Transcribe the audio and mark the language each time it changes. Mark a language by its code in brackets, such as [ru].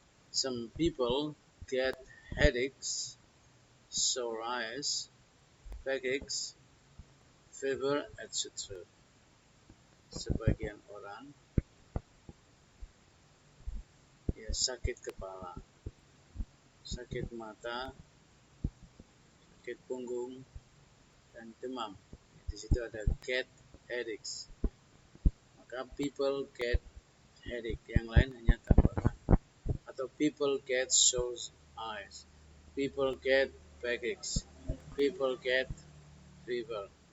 [en] Some people get headaches, sore eyes, backaches, fever, etc. [id] Sebagian orang ya sakit kepala, sakit mata, sakit punggung, dan demam. Di situ ada [en] get headaches. Maka people get headache. [id] Yang lain hanya tambahkan. [en] Atau people get sore eyes, people get backaches, people get fever.